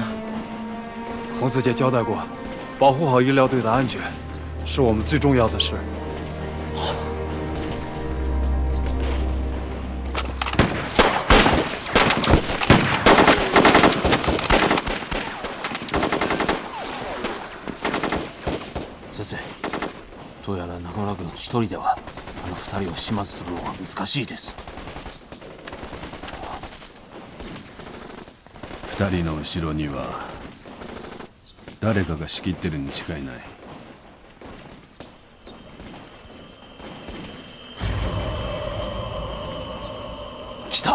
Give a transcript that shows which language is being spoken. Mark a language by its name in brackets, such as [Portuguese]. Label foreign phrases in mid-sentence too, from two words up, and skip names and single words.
[Chinese] 洪四姐交代过，保护好医疗队的安全，是我们最重要的事。好。 [Japanese] 先生、どうやら中村君一人ではあの2人を始末するのは難しいです。 2人の後ろには誰かが仕切ってるに違いない。来た。